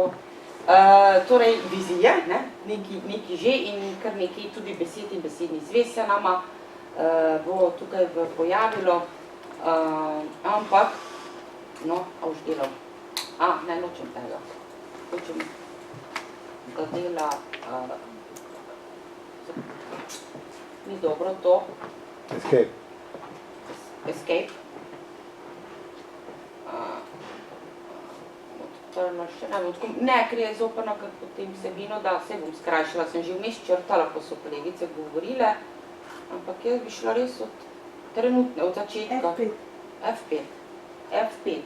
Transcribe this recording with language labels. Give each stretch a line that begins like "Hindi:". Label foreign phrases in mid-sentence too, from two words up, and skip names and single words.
Slovenian: Torej, vizija, nekaj že in kar nekaj tudi besed in besedni zvez se nama bo tukaj pojavilo, ampak, no, a už delal. Ne, nočem tega. Hočem da dela, ni dobro to. Escape. Escape. Ne, ker je zoprno, ker potem vsebino, da se bom skrajšala, sem že vmes črtala, ko so kolegice govorile, ampak jaz bi šla res od trenutne, od začetka. F5. F5.